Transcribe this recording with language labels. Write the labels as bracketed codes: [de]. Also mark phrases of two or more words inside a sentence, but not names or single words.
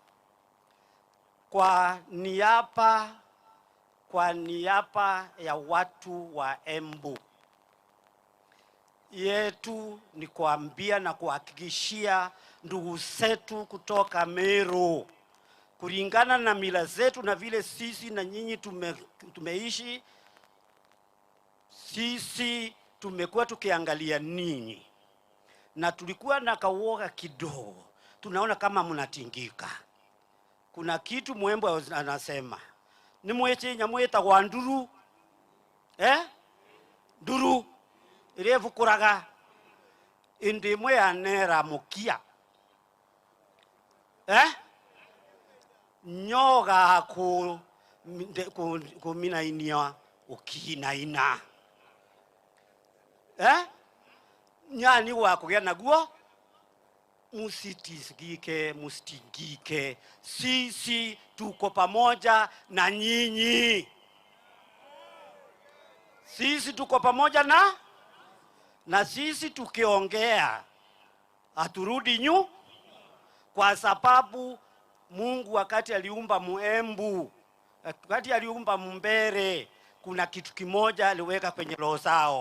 [sw] Kwa niaba ya watu wa Embu yetu ni kuambia na kuhakikishia ndugu zetu kutoka Meru, kulingana na mila zetu na vile sisi na nyinyi tumeishi, sisi tumekuwa tukiangalia ninyi na tulikuwa na kawoga kidogo, tunaona kama mnatingika. Kuna kitu Mwembu anasema ni [ebu] mweche nyamweta kwa nduru, nduru irevu kuraga indi mwe anera mukia, nyoga kuminainia ukinaina, nyani wa kugea naguo. [sw] Musitingike, sisi tuko pamoja na nyinyi. Sisi tuko pamoja na sisi tukiongea aturudi kwa sababu Mungu wakati aliumba Embu, wakati aliumba Mbere, kuna kitu kimoja aliweka kwenye roho zao.